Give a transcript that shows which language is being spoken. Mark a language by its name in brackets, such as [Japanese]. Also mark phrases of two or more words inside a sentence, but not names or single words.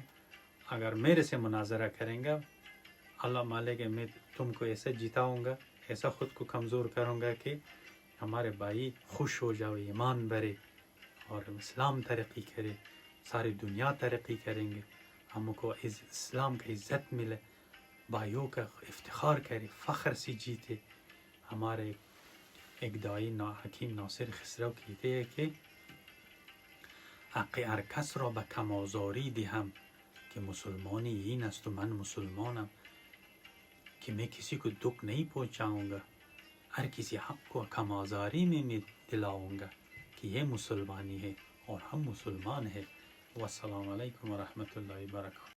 [Urdu] اگر میرے سے مناظرہ کریں گا، اللہ مالک ہے میں تم کو ایسا جتاؤں گا، ایسا خود کو کمزور کروں گا کہ ہمارے بھائی خوش ہو جاؤ، ایمان بھرے اور اسلام ترقی کرے، ساری دنیا ترقی کریں گے. ہم کو اسلام کا عزت ملے، بھائیوں کا افتخار کرے، فخر سے جیتے. ہمارے ایک دائی حکیم ناصر خسرو کہتے ہیں کہ [Persian] حق هر کس را به کم آزاری دهم، کہ مسلمانی این است و من مسلمانم، [Urdu] کہ میں کسی کو دکھ نہیں پہنچاؤں گا، ہر کسی حق کو کم آزاری میں دلاؤں گا کہ یہ مسلمانی ہے اور ہم مسلمان ہیں. [Arabic] والسلام علیکم ورحمۃ اللہ وبرکاتہ.